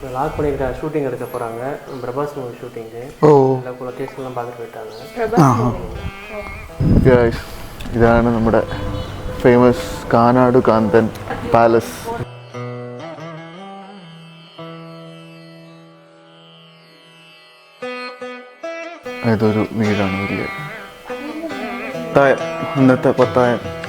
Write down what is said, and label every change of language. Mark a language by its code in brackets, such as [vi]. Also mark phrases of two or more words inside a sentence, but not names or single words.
[ta] லாக் பண்ணிக்கிற ஷூட்டிங் எடுக்க போகிறாங்க. பிரபாஸ் [en] movie shooting. [ml] എല്ലാ ലൊക്കേഷനെല്ലാം பார்த்துட்டு പോയിട്ടാണ്. ഇതാണ് നമ്മുടെ ഫേമസ് കാനാട് കാന്തൻ പാലസ്. ഇതൊരു വീടാണ്, വലിയ പത്തായം, ഇന്നത്തെ പത്തായം.